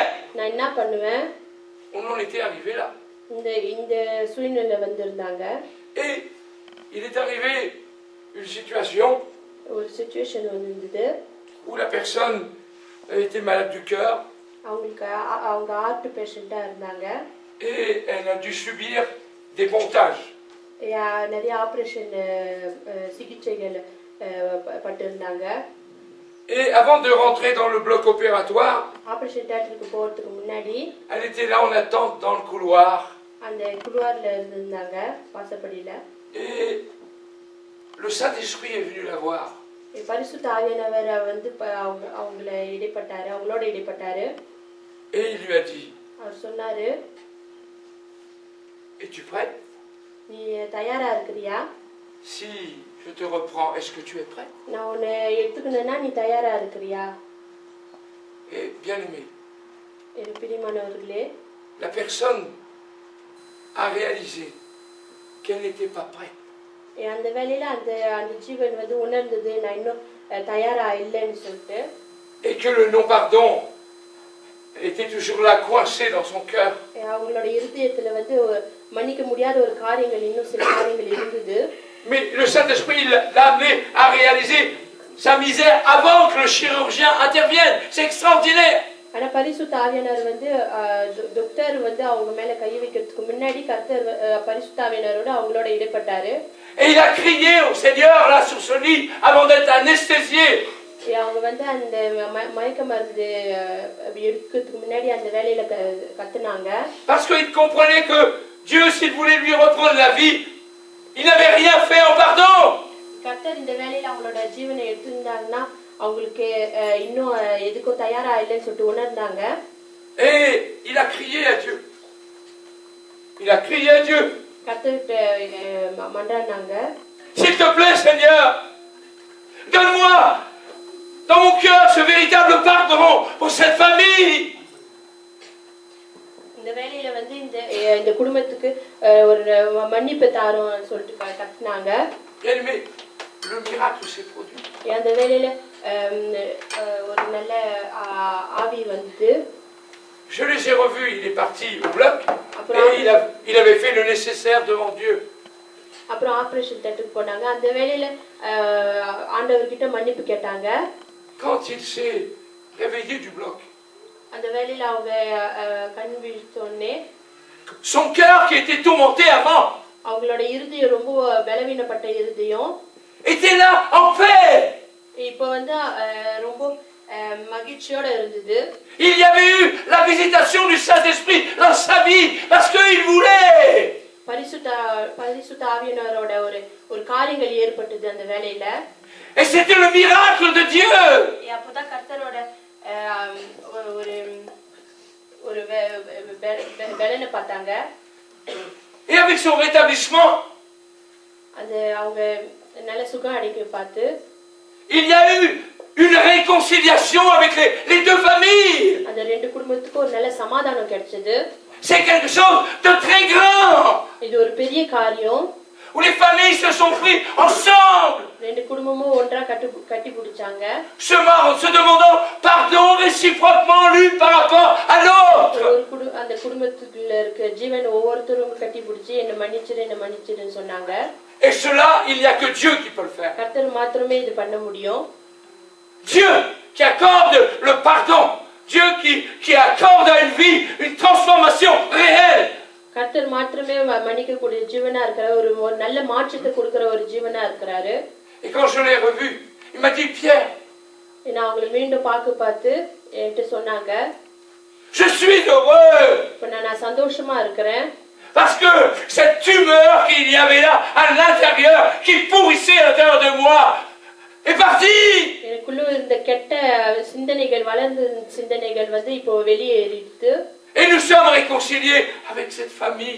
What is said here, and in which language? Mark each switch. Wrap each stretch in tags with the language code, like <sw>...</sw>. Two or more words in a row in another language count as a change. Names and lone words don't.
<ta>நான் என்ன பண்ணுவேன்?</ta> <fr>On en était arrivé là.</fr> <ta>இந்த சூழ்நிலை வந்திருந்தாங்க.</ta> <fr>Et il est arrivé une situation</fr> <ta>ஒரு சிச்சுவேஷன் வந்திருந்தது</ta> <fr>où la personne était malade du cœur.</fr> <ta>அவங்க</ta> <en>heart patient</en> <ta>இருந்தாங்க.</ta> <fr>Et elle a dû subir des pontages.</fr> <ta>நிறைய ஆபரேஷன் சிகிச்சைகள் பட்டிருந்தாங்க.</ta> <fr>Et avant de rentrer dans le bloc opératoire,</fr> <en>operation theatre</en> <ta>போறதுக்கு முன்னாடி</ta> <fr>elle était là en attente dans le couloir.</fr> <ta>அந்த குளுவார்ல இருந்தாங்க வாசப்படியில.</ta> <fr>Et le Saint-Esprit est venu la voir.</fr> <ta>பரிசுத்த ஆவியானவர் வந்து அவங்களோட இடைப்பட்டாரு.</ta> <fr>Et il lui a dit,</fr> <ta>அவர் சொன்னாரு,</ta> <fr>es-tu prête?</fr> <ta>நீ தயாரா இருக்கிறியா?</ta> <fr>Si je te reprends, est-ce que tu es prête?</fr> <ta>நான் உன்னை எடுத்துக்கணும்னா நீ தயாரா இருக்கிறியா?</ta> <fr>Et bien aimé,</fr> <ta>எனக்கு பிரியமானவர்களே,</ta> <fr>la personne a réalisé qu'elle n'était pas prête.</fr> <ta>அந்த வேளையில அந்த ஜீவன் வந்து உணர்ந்தது நான் இன்னும் தயாரா இல்லைன்னு சொல்லிட்டு.</ta> <fr>Et que le non-pardon était toujours là, coincé dans son cœur.</fr> <ta>அவங்களோட இருதயத்துல வந்து மன்னிக்க முடியாத ஒரு காரியங்கள் இன்னும் சில காரியங்கள் இருந்தது.</ta> <fr>Mais le Saint-Esprit l'a amené à réaliser sa misère avant que le chirurgien intervienne. C'est extraordinaire.</fr> <ta>ஆனா பரிசுத்த ஆவியானவர் வந்து டாக்டர் வந்து அவங்க மேல கை வைக்கிறதுக்கு முன்னாடி கர்த்தர் பரிசுத்த ஆவியானவரோட அவங்களோட இடைப்பட்டாரு.</ta> <fr>Et il a crié au Seigneur là sur ce lit avant d'être anesthésié.</fr> <ta>அவங்க வந்து அந்த மயக்க மருந்து எடுக்கிறதுக்கு முன்னாடி அந்த வேலையில கத்துனாங்க.</ta> <fr>Parce qu'il comprenait que Dieu, s'il voulait lui reprendre la vie, il n'avait rien fait en pardon.</fr> <ta>கர்த்தர் இந்த வேலையில அவங்களோட ஜீவனை எடுத்திருந்தாங்கன்னா அவங்களுக்கு இன்னும் எதுக்கும் தயாரா இல்லைன்னு சொல்லிட்டு உணர்ந்தாங்க.</ta> <fr>Et il a crié à Dieu. Il a crié à Dieu.</fr> <ta>கர்த்தர்கிட்ட மன்றாடினாங்க.</ta> <fr>S'il te plaît, Seigneur, donne-moi dans mon cœur ce véritable pardon pour cette famille.</fr> <ta>இந்த வேலையில வந்து இந்த குடும்பத்துக்கு ஒரு மன்னிப்பு தாரோன்னு சொல்லிட்டு கத்துனாங்க.</ta> <fr>Mais le miracle s'est produit.</fr> <ta>அந்த வேலையில ஒரு நல்ல ஆவி வந்து.</ta> <fr>Je les ai revus, il est parti au bloc et il avait fait le nécessaire devant Dieu.</fr> <ta>அப்புறம்</ta> <en>operation theatre</en> <ta>போனாங்க. அந்த வேளையில ஆண்டவர்கிட்ட மன்னிப்பு கேட்டாங்க.</ta> <fr>Quand il s'est réveillé du bloc,</fr> <ta>அந்த வேளையில அவங்க கண் விழிச்சோனே</ta> <fr>son cœur qui était tourmenté avant</fr> <ta>அவங்களோட இருதயம் ரொம்ப பலவீனப்பட்ட இருதயம்</ta> <fr>était là en paix.</fr> <ta>இப்போ வந்து ரொம்ப மகிழ்ச்சியோட இருந்தது.</ta> <fr>Il y avait eu la visitation du Saint-Esprit dans sa vie parce qu'il voulait.</fr> <ta>பரிசுத்த ஆவியானவரோட ஒரு காரியங்கள் ஏற்பட்டது அந்த வேளையில.</ta> <fr>Et c'était le miracle de Dieu.</fr> <ta>அப்பதான் கர்த்தரோட ஒரு வேலையை பார்த்தாங்க.</ta> <fr>Et avec son rétablissement,</fr> <ta>அது அவங்க நல்ல சுகம் அடைக்க பார்த்து</ta> <fr>il y a eu une réconciliation avec les deux familles.</fr> <ta>அந்த ரெண்டு குடும்பத்துக்கும் ஒரு நல்ல சமாதானம் கிடைச்சது.</ta> <fr>C'est quelque chose de très grand.</fr> <ta>இது ஒரு பெரிய காரியம்.</ta> <fr>où les familles se sont prises ensemble,</fr> <ta>ரெண்டு குடும்பமும் ஒன்றா கட்டி பிடிச்சாங்க.</ta> <fr>se demandant pardon réciproquement l'une par rapport à l'autre.</fr> <ta>அந்த குடும்பத்துக்குள்ள இருக்க ஜீவன் ஒவ்வொருத்தரும் கட்டி பிடிச்சி என்ன மன்னிச்சிருன்னு சொன்னாங்க.</ta> <fr>Et cela, il n'y a que Dieu qui peut le faire.</fr> <ta>கர்த்தர் மாத்திரமே இது பண்ண முடியும்.</ta> <fr>Dieu qui accorde le pardon. Dieu qui accorde à une vie une transformation réelle.</fr> <ta>கர்த்தர் மாத்திரமே மன்னிக்கக்கூடிய ஜீவனா இருக்கிற ஒரு நல்ல மாற்றத்தை கொடுக்கிற ஒரு ஜீவனா இருக்கிறாரு.</ta> <fr>Et quand je l'ai revu, il m'a dit, Pierre,</fr> <ta>நான் அவங்களை மீண்டும் பார்த்து என்கிட்ட சொன்னாங்க,</ta> <fr>je suis heureux.</fr> <ta>இப்ப நான் சந்தோஷமா இருக்கிறேன்.</ta> <fr>Parce que cette tumeur qu'il y avait là à l'intérieur, qui pourrissait à l'intérieur de moi, est partie.</fr> <ta>எனக்குள்ள இந்த கெட்ட சிந்தனைகள் வளர்ந்த சிந்தனைகள் வந்து இப்போ வெளியேறிட்டு.</ta> <fr>Et nous sommes réconciliés avec cette famille.</fr>